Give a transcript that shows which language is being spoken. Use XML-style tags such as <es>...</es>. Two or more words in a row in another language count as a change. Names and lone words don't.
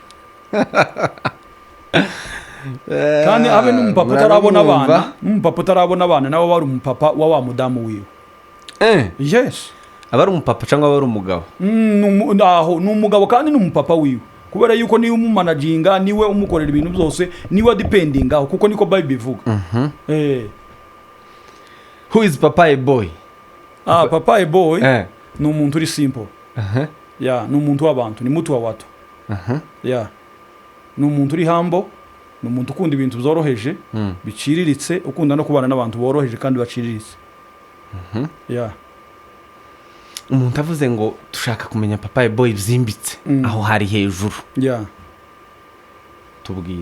<rw>Kandi abe n'umupapa utarabona abana, nawe wari umupapa wa mudamu wiwe.</rw> <en>Yes.</en> <rw>Aba ari umupapa cyangwa aba ari umugabo? Ni umugabo kandi ni umupapa wiwe, kubera yuko niwe umumanaginga, niwe umukorera ibintu byose, niwe depending aho, kuko niko Bible ivuga.</rw> <en>Who is Papa ABOY?</en> <rw>Papa ABOY ni umuntu uri simple. Ni umuntu w'abantu,</rw> <sw>ni mutu wa watu.</sw> <rw>Ni umuntu uri humble, ni umuntu ukunda ibintu byoroheje, biciriritse, ukunda no kubana n'abantu boroheje kandi baciriritse. Umuntu avuze ngo dushaka kumenya Papa ABOY byimbitse, aho hari hejuru. Tubwire.</rw>